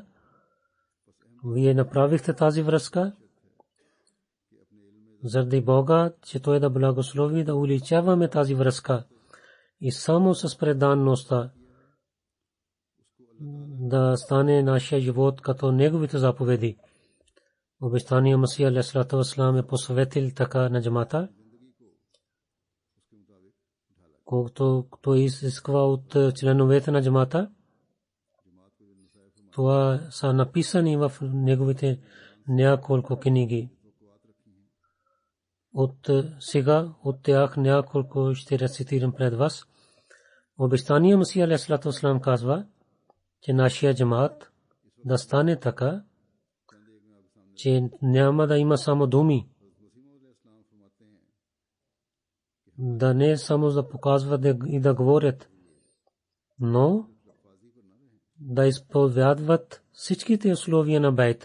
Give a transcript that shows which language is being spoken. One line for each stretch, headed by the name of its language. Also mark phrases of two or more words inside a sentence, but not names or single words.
Bulgarian: Вие направихте тази връзка заради Бога, че той да благослови да увеличаваме тази връзка и само с преданността да стане нашия живот като неговите заповеди. Обещания Масия
Arabic: عليه الصلاة والسلام
Bulgarian: е посветил така на джамата, колкото той изисква от членовете на джамата. Това са написани в неговите няколко книги. От сега от тях няколко ще рецитирам пред вас. Обещания Масия
Arabic: عليه الصلاة والسلام
Bulgarian: казва, че нашия джамат да стане така, че няма да има само думи, да не само да показват и да говорят, но да изповядват всичките условия на бейт.